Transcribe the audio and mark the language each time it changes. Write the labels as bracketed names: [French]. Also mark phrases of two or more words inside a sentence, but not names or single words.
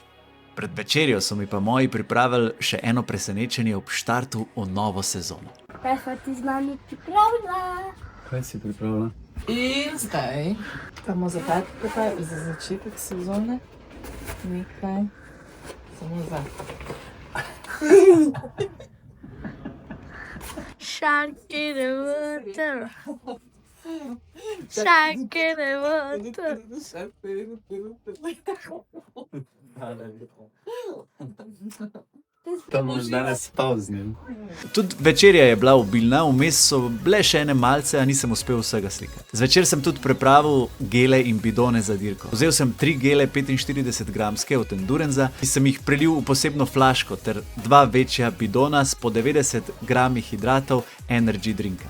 [Slovenian] Pred večerjo so mi pa moji pripravili še eno presenečenje ob štartu v novo sezono. Kaj sva ti z nami pripravila? Kaj si pripravila? In zdaj bomo za začetek sezone nekaj samo za. [English] Shark in the water. Shark in the water. [Slovenian] To boš danes spal z njim. Tudi večerja je bila obilna, vmes so bile še ene malce, a nisem uspel vsega slikati. Zvečer sem tudi pripravil gele in bidone za dirko. Vzel sem 3 gele 45 gramske od Enduranza, ki sem jih prelil v posebno flaško, ter 2 večja bidona s po 90 grami hidratov Energy drinka.